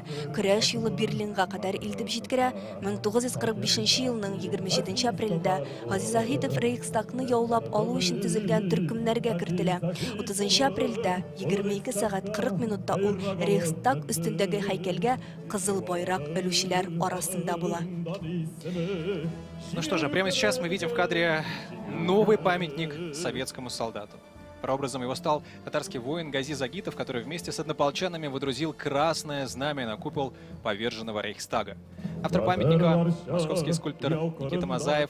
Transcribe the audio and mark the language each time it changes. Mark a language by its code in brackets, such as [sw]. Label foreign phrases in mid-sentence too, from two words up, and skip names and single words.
[tt] Көрәш юлы Берлинга кадәр илтеп җиткерә. 1945 елның 27 апрелендә Газиз Заһитов Рейхстагны яулап алу өчен төзелгән төркемнәргә кертелә. 30 апрельдә 22 сәгать 40 минутта ул Рейхстаг өстендәге һәйкәлгә кызыл байрак өлүчеләр арасында була. [ru] Ну что же, прямо сейчас мы видим в кадре новый памятник советскому солдату. Прообразом его стал татарский воин Газиз Загитов, который вместе с однополчанами водрузил красное знамя на купол поверженного Рейхстага. Автор памятника — московский скульптор Никита Мазаев.